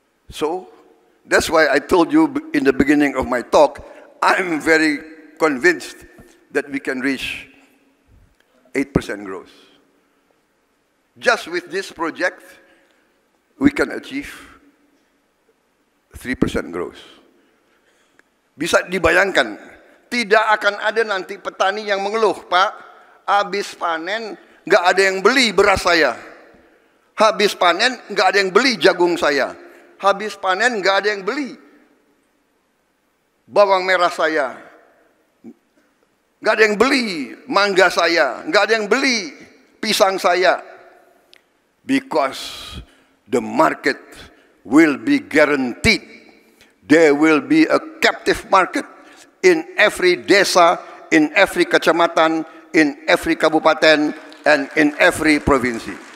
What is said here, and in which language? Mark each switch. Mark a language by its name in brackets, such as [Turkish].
[English] So that's why I told you in the beginning of my talk, I'm very convinced that we can reach 8% growth. Just with this project, we can achieve 3% growth. [Indonesian] Bisa dibayangkan, tidak akan ada nanti petani yang mengeluh, Pak, habis panen nggak ada yang beli beras saya. Habis panen nggak ada yang beli jagung saya. Habis panen nggak ada yang beli bawang merah saya. Nggak ada yang beli mangga saya. Nggak ada yang beli pisang saya. [English] Because the market will be guaranteed. There will be a captive market in every desa, in every kecamatan, in every kabupaten, and in every provinsi.